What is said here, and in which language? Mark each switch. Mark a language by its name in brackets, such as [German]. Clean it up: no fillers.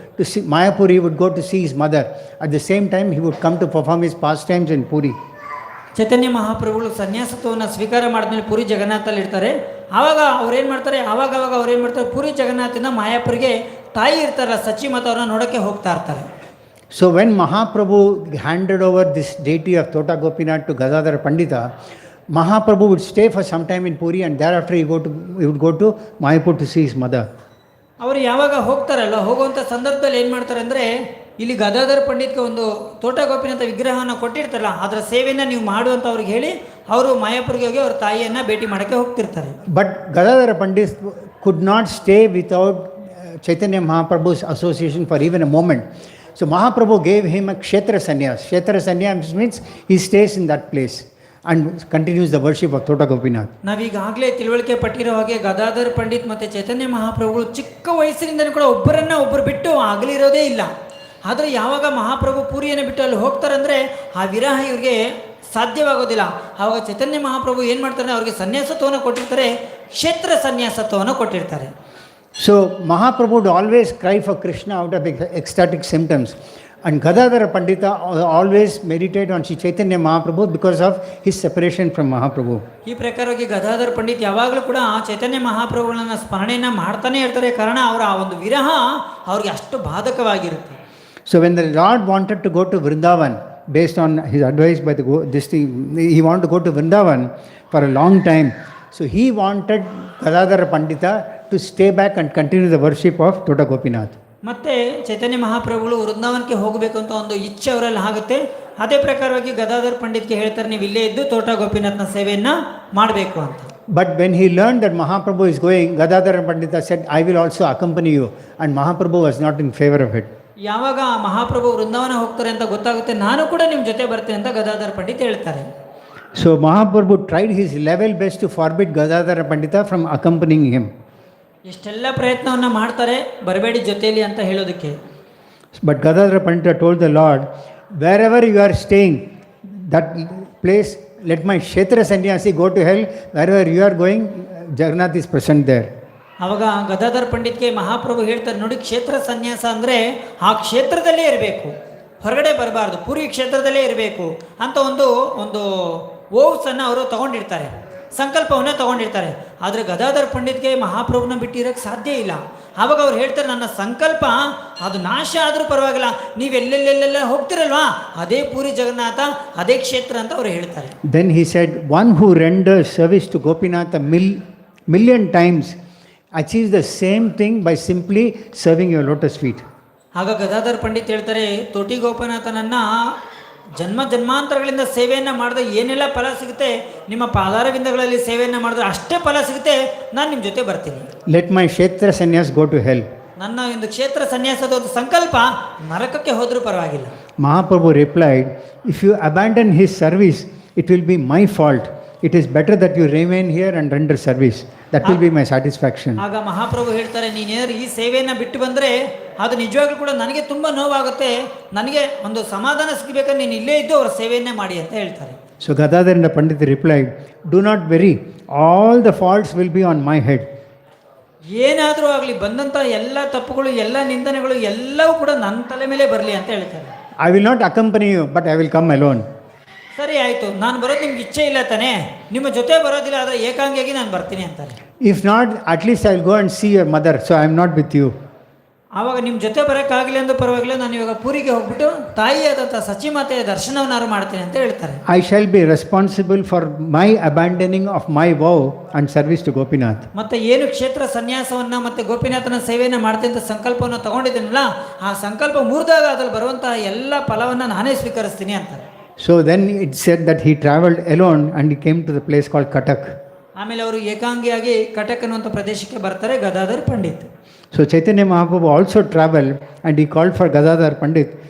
[English] To see, Mayapur he would go to see his mother. At the same time he would come to perform his pastimes in Puri. [Kannada] ಚೈತನ್ಯ ಮಹಾಪ್ರಭುಗಳು ಸನ್ಯಾಸತ್ವವನ್ನು ಸ್ವೀಕಾರ ಮಾಡಿದ್ಮೇಲೆ ಪುರಿ ಜಗನ್ನಾಥಲ್ಲಿ ಇರ್ತಾರೆ. ಆವಾಗ ಅವ್ರೇನು ಮಾಡ್ತಾರೆ, ಆವಾಗ ಅವ್ರೇನು ಮಾಡ್ತಾರೆ, ಪುರಿ ಜಗನ್ನಾಥಿಂದ ಮಾಯಾಪುರಿಗೆ ತಾಯಿ ಇರ್ತಾರಲ್ಲ ಸಚಿಮತ ಅವ್ರನ್ನ ನೋಡೋಕ್ಕೆ ಹೋಗ್ತಾ ಇರ್ತಾರೆ. [English] So when Mahaprabhu handed over this deity of Tota Gopinath to Gadadhar Pandita, Mahaprabhu would stay for some time in Puri, and thereafter he would go to Mayapur to see his mother. [Kannada] ಅವರು ಯಾವಾಗ ಹೋಗ್ತಾರಲ್ಲ, ಹೋಗುವಂಥ ಸಂದರ್ಭದಲ್ಲಿ ಏನು ಮಾಡ್ತಾರೆ ಅಂದರೆ, ಇಲ್ಲಿ ಗದಾಧರ್ ಪಂಡಿತ್ಗೆ ಒಂದು ತೋಟ ಗೋಪಿನಾಥ ವಿಗ್ರಹವನ್ನು ಕೊಟ್ಟಿರ್ತಾರಲ್ಲ, ಅದರ ಸೇವೆಯನ್ನು ನೀವು ಮಾಡುವಂತ ಅವ್ರಿಗೆ ಹೇಳಿ ಅವರು ಮಾಯಾಪುರಿಗೆ ಹೋಗಿ ಅವ್ರ ತಾಯಿಯನ್ನು ಭೇಟಿ ಮಾಡೋಕ್ಕೆ ಹೋಗ್ತಿರ್ತಾರೆ. [English] But Gadadhar Pandit could not stay without Chaitanya Mahaprabhu's association for even a moment. So Mahaprabhu gave him a Kshetra Sannyas. Kshetra Sannyas means he stays in that place and continues the worship of Tota Gopinath. [Kannada] ನಾವೀಗಾಗಲೇ ತಿಳುವಳಿಕೆ ಪಟ್ಟಿರೋ ಹಾಗೆ ಗದಾಧರ್ ಪಂಡಿತ್ ಮತ್ತು ಚೈತನ್ಯ ಮಹಾಪ್ರಭುಗಳು ಚಿಕ್ಕ ವಯಸ್ಸಿನಿಂದಲೂ ಕೂಡ ಒಬ್ಬರು ಬಿಟ್ಟು ಆಗಲಿರೋದೇ ಇಲ್ಲ. ಆದರೆ ಯಾವಾಗ ಮಹಾಪ್ರಭು ಪೂರಿಯನ್ನು ಬಿಟ್ಟು ಅಲ್ಲಿ ಹೋಗ್ತಾರಂದರೆ ಆ ವಿರಹ ಇವ್ರಿಗೆ ಸಾಧ್ಯವಾಗೋದಿಲ್ಲ. ಆವಾಗ ಚೈತನ್ಯ ಮಹಾಪ್ರಭು ಏನು ಮಾಡ್ತಾರೆ, ಅವ್ರಿಗೆ ಸನ್ಯಾಸತ್ವವನ್ನು ಕೊಟ್ಟಿರ್ತಾರೆ, ಕ್ಷೇತ್ರ ಸನ್ಯಾಸತ್ವವನ್ನು ಕೊಟ್ಟಿರ್ತಾರೆ. [English] So Mahaprabhu would always cry for Krishna out of ecstatic symptoms, and Gadadhar Pandita always meditate on Sri Chaitanya Mahaprabhu because of his separation from Mahaprabhu. [Kannada] ಈ ಪ್ರಕಾರವಾಗಿ ಗದಾಧರ್ ಪಂಡಿತ್ ಯಾವಾಗಲೂ ಕೂಡ ಚೈತನ್ಯ ಮಹಾಪ್ರಭುಗಳನ್ನ ಸ್ಮರಣೆಯನ್ನು ಮಾಡ್ತಾನೆ ಇರ್ತಾರೆ. ಕಾರಣ ಅವರ ಆ ಒಂದು ವಿರಹ ಅವ್ರಿಗೆ ಅಷ್ಟು ಬಾಧಕವಾಗಿರುತ್ತೆ. [English] So when the Lord wanted to go to Vrindavan, based on his advice by he wanted to go to Vrindavan for a long time. So he wanted Gadadhar Pandita to stay back and continue the worship of Tota Gopinath. [Kannada] ಮತ್ತೆ ಚೈತನ್ಯ ಮಹಾಪ್ರಭುಗಳು ವೃಂದಾವನಕ್ಕೆ ಹೋಗಬೇಕು ಅಂತ ಒಂದು ಇಚ್ಛೆ ಅವರಲ್ಲಿ ಆಗುತ್ತೆ. ಅದೇ ಪ್ರಕಾರವಾಗಿ ಗದಾಧರ್ ಪಂಡಿತ್ಗೆ ಹೇಳ್ತಾರೆ, ನೀವು ಇಲ್ಲೇ ಇದ್ದು ತೋಟ ಗೋಪಿನಾಥನ ಸೇವೆಯನ್ನು ಮಾಡಬೇಕು ಅಂತ. [English] But when he learned that Mahaprabhu is going, Gadadhar Pandita said, I will also accompany you, and Mahaprabhu was not in favor of it. [Kannada] ಯಾವಾಗ ಮಹಾಪ್ರಭು ವೃಂದಾವನ ಹೋಗ್ತಾರೆ ಅಂತ ಗೊತ್ತಾಗುತ್ತೆ, ನಾನು ಕೂಡ ನಿಮ್ಮ ಜೊತೆ ಬರ್ತೇನೆ ಅಂತ ಗದಾಧರ್ ಪಂಡಿತ್ ಹೇಳ್ತಾರೆ. [English] So Mahaprabhu tried his level best to forbid Gadadhar Pandita from accompanying him. [Kannada] ಎಷ್ಟೆಲ್ಲ ಪ್ರಯತ್ನವನ್ನು ಮಾಡ್ತಾರೆ ಬರಬೇಡಿ ಜೊತೆಯಲ್ಲಿ ಅಂತ ಹೇಳೋದಕ್ಕೆ. [English] But Gadadhar Pandita told the Lord, wherever you are staying, that place, let my Kshetra Sannyasi go to hell. Wherever you are going, Jagannath is present there. [Kannada] ಆವಾಗ ಗದಾಧರ್ ಪಂಡಿತ್ಗೆ ಮಹಾಪ್ರಭು ಹೇಳ್ತಾರೆ, ನೋಡಿ, ಕ್ಷೇತ್ರ ಸನ್ಯಾಸ ಅಂದರೆ ಆ ಕ್ಷೇತ್ರದಲ್ಲೇ ಇರಬೇಕು, ಹೊರಗಡೆ ಬರಬಾರ್ದು, ಪುರಿ ಕ್ಷೇತ್ರದಲ್ಲೇ ಇರಬೇಕು ಅಂತ ಒಂದು ಓವ್ಸನ್ನು ಅವರು ತಗೊಂಡಿರ್ತಾರೆ, ಸಂಕಲ್ಪವನ್ನು ತಗೊಂಡಿರ್ತಾರೆ. ಆದರೆ ಗದಾಧರ್ ಪಂಡಿತ್ಗೆ ಮಹಾಪ್ರಭುನ ಬಿಟ್ಟಿರೋಕ್ಕೆ ಸಾಧ್ಯ ಇಲ್ಲ. ಆವಾಗ ಅವ್ರು ಹೇಳ್ತಾರೆ, ನನ್ನ ಸಂಕಲ್ಪ ಅದು ನಾಶ ಆದರೂ ಪರವಾಗಿಲ್ಲ, ನೀವೆಲ್ಲೆಲ್ಲೆಲ್ಲ ಹೋಗ್ತಿರಲ್ವಾ, ಅದೇ ಪೂರಿ ಜಗನ್ನಾಥ, ಅದೇ ಕ್ಷೇತ್ರ ಅಂತ ಅವರು ಹೇಳ್ತಾರೆ. [English] Then he said, one who renders service to Gopinath a million times achieves the same thing by simply serving your lotus feet. [Kannada] ಆಗ ಗದಾಧರ್ ಪಂಡಿತ್ ಹೇಳ್ತಾರೆ, ತೋಟಿ ಗೋಪನಾಥನನ್ನು ಜನ್ಮಾಂತರಗಳಿಂದ ಸೇವೆಯನ್ನು ಮಾಡಿದ್ರೆ ಏನೆಲ್ಲ ಫಲ ಸಿಗುತ್ತೆ, ನಿಮ್ಮ ಪಾದಾರವಿಂದಗಳಲ್ಲಿ ಸೇವೆಯನ್ನು ಮಾಡಿದ್ರೆ ಅಷ್ಟೇ ಫಲ ಸಿಗುತ್ತೆ, ನಾನು ನಿಮ್ಮ ಜೊತೆ ಬರ್ತೀನಿ. [English] Let my Kshetra Sannyas go to hell. [Kannada] ನನ್ನ ಒಂದು ಕ್ಷೇತ್ರ ಸನ್ಯಾಸದ ಒಂದು ಸಂಕಲ್ಪ ನರಕಕ್ಕೆ ಹೋದರೂ ಪರವಾಗಿಲ್ಲ. [English] Mahaprabhu replied, if you abandon his service, it will be my fault. It is better that you remain here and render service. That will be my satisfaction. [Kannada] ಆಗ ಮಹಾಪ್ರಭು ಹೇಳ್ತಾರೆ, ನೀನೇನಾದ್ರು ಈ ಸೇವೆಯನ್ನು ಬಿಟ್ಟು ಬಂದರೆ ಅದು ನಿಜವಾಗ್ಲೂ ಕೂಡ ನನಗೆ ತುಂಬ ನೋವಾಗುತ್ತೆ, ನನಗೆ ಒಂದು ಸಮಾಧಾನ ಸಿಗಬೇಕಾದ್ರೆ ನೀನು ಇಲ್ಲೇ ಇದ್ದು ಅವರ ಸೇವೆಯನ್ನೇ ಮಾಡಿ ಅಂತ ಹೇಳ್ತಾರೆ. [English] So Gadadhar Pandit replied, do not worry, all the faults will be on my head. [Kannada] ಏನಾದರೂ ಆಗಲಿ ಬಂದಂಥ ಎಲ್ಲ ತಪ್ಪುಗಳು ಎಲ್ಲ ನಿಂದನೆಗಳು ಎಲ್ಲವೂ ಕೂಡ ನನ್ನ ತಲೆ ಮೇಲೆ ಬರಲಿ ಅಂತ ಹೇಳ್ತಾರೆ. [English] I will not accompany you, but I will come alone. [Kannada] ಸರಿ ಆಯಿತು, ನಾನು ಬರೋದು ನಿಮ್ಗೆ ಇಚ್ಛೆ ಇಲ್ಲ ತಾನೇ, ನಿಮ್ಮ ಜೊತೆ ಬರೋದಿಲ್ಲ, ಆದರೆ ಏಕಾಂಗಿಯಾಗಿ ನಾನು ಬರ್ತೀನಿ ಅಂತಾರೆ. [English] If not, at least I will go and see your mother, so I am not with you. [Kannada] ಆವಾಗ ನಿಮ್ಮ ಜೊತೆ ಬರೋಕ್ಕಾಗಲಿ ಅಂದ್ರೂ ಪರವಾಗಿಲ್ಲ, ನಾನು ಇವಾಗ ಪೂರಿಗೆ ಹೋಗ್ಬಿಟ್ಟು ತಾಯಿಯಾದಂಥ ಸಚಿಮಾತೆಯ ದರ್ಶನವನ್ನಾರು ಮಾಡ್ತೀನಿ ಅಂತ ಹೇಳ್ತಾರೆ. [English] I shall be responsible for my abandoning of my vow and service to Gopinath. [Kannada] ಮತ್ತೆ ಏನು ಕ್ಷೇತ್ರ ಸನ್ಯಾಸವನ್ನು ಮತ್ತು ಗೋಪಿನಾಥನ ಸೇವೆಯನ್ನು ಮಾಡ್ತೀನಿ ಅಂತ ಸಂಕಲ್ಪವನ್ನು ತಗೊಂಡಿದ್ದೀನಲ್ಲ, ಆ ಸಂಕಲ್ಪ ಮುರಿದಾಗ ಅದ್ರಲ್ಲಿ ಬರುವಂತಹ ಎಲ್ಲ ಫಲವನ್ನು ನಾನೇ ಸ್ವೀಕರಿಸ್ತೀನಿ ಅಂತಾರೆ. [English] So then it said that he traveled alone and he came to the place called Katak. [Kannada] ಆಮೇಲೆ ಅವರು ಏಕಾಂಗಿಯಾಗಿ ಕಟಕ್ ಅನ್ನುವಂಥ ಪ್ರದೇಶಕ್ಕೆ ಬರ್ತಾರೆ Gadadhar Pandit. [English] So Chaitanya Mahaprabhu also traveled and he called for Gadadhar Pandit.